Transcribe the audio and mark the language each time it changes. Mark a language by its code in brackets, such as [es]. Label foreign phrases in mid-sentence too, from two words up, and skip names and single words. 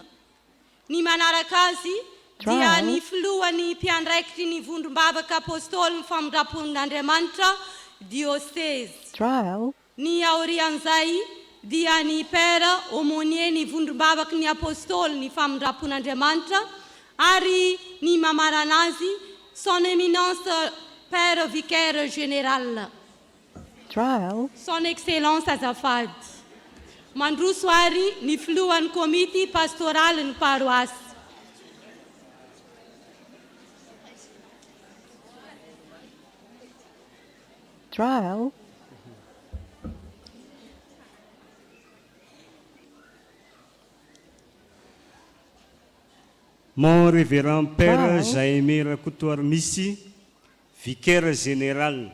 [mg] Ny manaraka azy dia ny filohan'ny mpiandraikitry ny vondrombavaka apôstôly ny famindrapon'Andriamanitra diocese. Trial. Ny aorian'izay dia ny [fr] père aumônier [mg] ny vondrom-bavaky ny apôstôly ny famindrapon'Andriamanitra ary ny mamarana azy [fr] son éminence père vicaire général. [mg] Trial. [fr] Son excellence azafady. [mg] Mandroso ary ny filohan'ny komity pastoraly ny paroasy. Trial. [fr] Mon révérend père Jaimir Koutoarmissi, vicaire général.